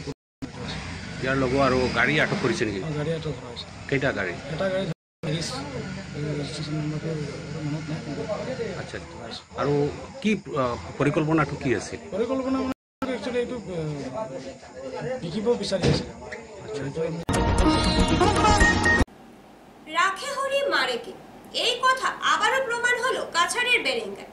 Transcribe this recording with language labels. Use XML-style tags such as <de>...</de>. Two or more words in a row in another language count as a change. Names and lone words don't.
<as>ইয়াৰ লগত আৰু গাড়ী আটক কৰিছে নেকি? গাড়ী আটক কৰা হৈছে। কেইটা গাড়ী? এটা গাড়ী ৰেজিষ্ট্ৰেশ্যন নম্বৰটো মনত নাই। আচ্ছা, আৰু কি পৰিকল্পনাটো কি আছিল? পৰিকল্পনা মানে একচুৱেলি এইটো বিকিব বিচাৰি আছিল।</as> <bn>রাখে হরি মারেকে, এই কথা আবারও প্রমাণ হলো কাছাড়ের বেরেঙ্গায়।</bn>